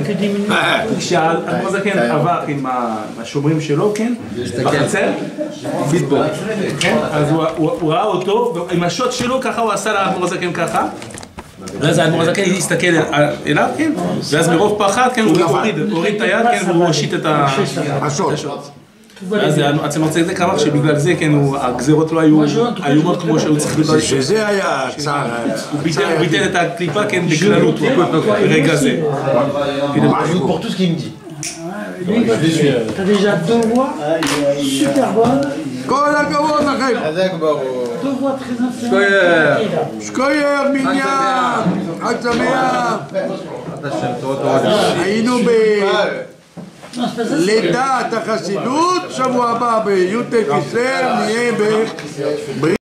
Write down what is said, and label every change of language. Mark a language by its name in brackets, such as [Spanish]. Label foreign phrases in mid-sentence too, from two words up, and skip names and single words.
[Hebrew] כשהאדמו"ר הזקן עבר עם השומרים שלו, כן, בחצר, ביטבול, אז הוא ראה אותו, עם השוט שלו ככה הוא עשה לאדמו"ר הזקן ככה, ואז האדמו"ר הזקן הסתכל אליו, כן, ואז מרוב פחד, כן, הוא הוריד את היד, כן, והוא הושיט את השוט. אז עצמות צדק אמר שבגלל זה, כן, הגזירות לא היו איומות כמו שהוא צריך לבד. שזה היה צער. הוא ביטל את הקליפה, כן, בכללות, ברגע זה. [French] Pour tout ce qu'il me dit. T'as déjà deux voix super bonnes, [Hebrew] כל הכבוד לכם. [French] deux voix très influentes. [Hebrew] שכוייך מניין, חג שמח. היינו בלידת החסידות, שבוע הבא בי"ט כסלו נהיה